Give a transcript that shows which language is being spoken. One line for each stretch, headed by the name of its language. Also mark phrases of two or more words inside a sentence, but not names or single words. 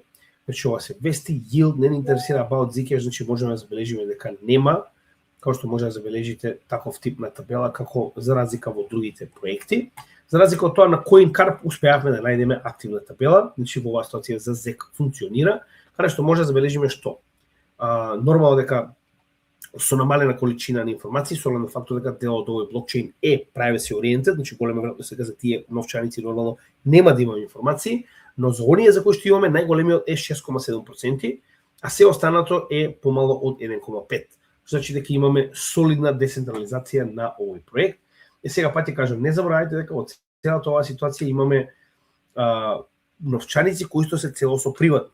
Macedonian: Значи ова се вести, yield не интересира about Zcash, значи можеме да забележиме дека нема, како што може да забележите таков тип на табела како за разлика во другите проекти. За разлика од тоа на CoinCarp успеавме да најдеме активна табела, значи во оваа ситуација за ZEC функционира, каде што може да забележиме што нормално дека со намалена количина на информации, со оглед на фактот дека дел од овој блокчейн е
English: privacy oriented,
Macedonian: значи голема веројатност дека за тие новчаници нормално нема да имаме информации, но за оние за кои што имаме најголемиот е 6,7%, а се останато е помало од 1,5%. Значи дека имаме солидна децентрализација на овој проект. Сега пак ќе кажам, не заборавајте дека во целата оваа ситуација имаме новчаници кои што се целосно приватни.